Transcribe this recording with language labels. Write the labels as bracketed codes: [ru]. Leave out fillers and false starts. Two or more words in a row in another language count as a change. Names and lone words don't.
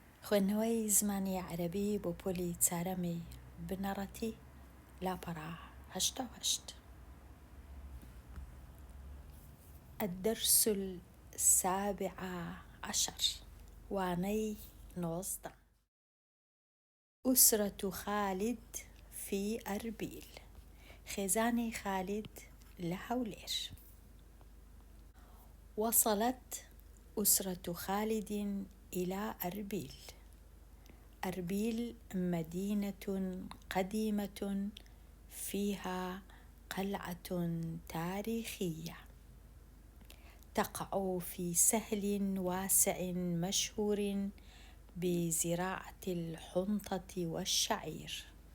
[ckb] خوێندنەوەی زمانی عەرەبی بۆ پۆلی چارەمی بنەڕەتی لاپەڕا 88. [ar] الدرس 17 وانەی 19. أسرة خالد في أربيل، [ckb] خێزانی خالد لە هەولێر. [ar] وصلت أسرة خالد إلى أربيل. أربيل مدينة قديمة فيها قلعة تاريخية تقع في سهل واسع مشهور بزراعة الحنطة والشعير.